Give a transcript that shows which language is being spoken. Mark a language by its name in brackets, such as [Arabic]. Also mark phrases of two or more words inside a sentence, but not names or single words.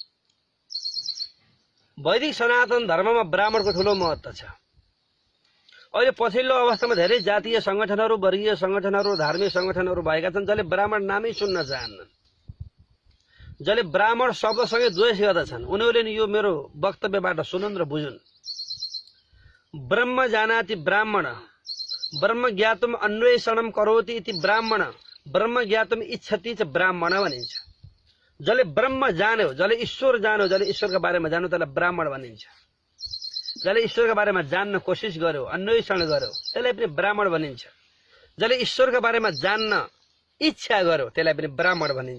[Nepali] वैदिक सनातन धर्ममा ब्राह्मणको ठूलो महत्व छ। अहिले पछिल्लो अवस्थामा धेरै जातीय संगठनहरू, वर्गीय संगठनहरू, धार्मिक संगठनहरू भएका छन् जसले ब्राह्मण नामै सुन्न चाहन्नन्, जसले ब्राह्मण शब्दसँगै द्वेष गर्दछन्। उनीहरूले नि यो मेरो वक्तव्यबाट सुनुन् र बुझुन्। [Sanskrit] ब्रह्म जानाति ब्राह्मण, ब्रह्म ज्ञातुम अन्वेषणम करोति इति ब्राह्मण, ब्रह्म ज्ञातुम इच्छति च ब्राह्मण भनिन्छ। [Nepali] जसले ब्रह्म जान्यो, जसले ईश्वर जान्यो, जसले ईश्वरका बारेमा जान्यो त्यसलाई ब्राह्मण भनिन्छ। जसले ईश्वरका बारेमा जान्न कोसिस गर्यो, अन्वेषण गर्यो, त्यसलाई पनि ब्राह्मण भनिन्छ। जसले ईश्वरका बारेमा जान्न इच्छा गर्यो त्यसलाई पनि ब्राह्मण भनिन्छ।